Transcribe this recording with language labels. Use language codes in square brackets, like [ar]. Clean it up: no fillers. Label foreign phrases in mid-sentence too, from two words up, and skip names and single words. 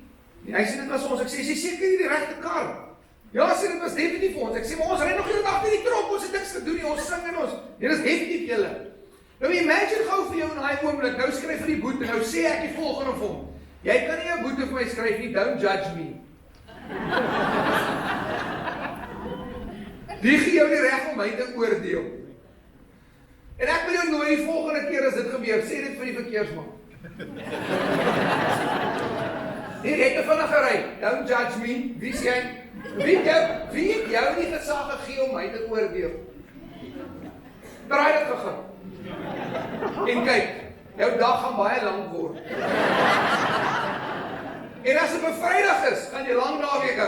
[af] En hy sê dit was ons, ek sê, is jy seker hierdie regte kar? Ja, sê dit was definitief vir ons. Ek sê, maar ons ry nog heeltyd agter die trok, ons het niks gedoen nie, ons sing en ons. Nee, dis definitief julle. Nou imagine gou vir jou in daai oomblik, nou skryf vir die boete, nou sê ek die volgende vir hom. Jy kan nie 'n boete vir my skryf nie, [en] don't judge me. [af] Wie gee jou die reg om my te oordeel? En ek wil jou nooi die volgende keer as dit gebeur, sê dit vir die verkeersman. Hier het jy vinnig gery, [en] don't judge me, [af] wie sê jy? Wie het jou die gesag gegee om my te oordeel? Draai dit begin. En kyk, jou dag gaan baie lank word. En as dit 'n Vrydag is, gaan jy lang naweek hou.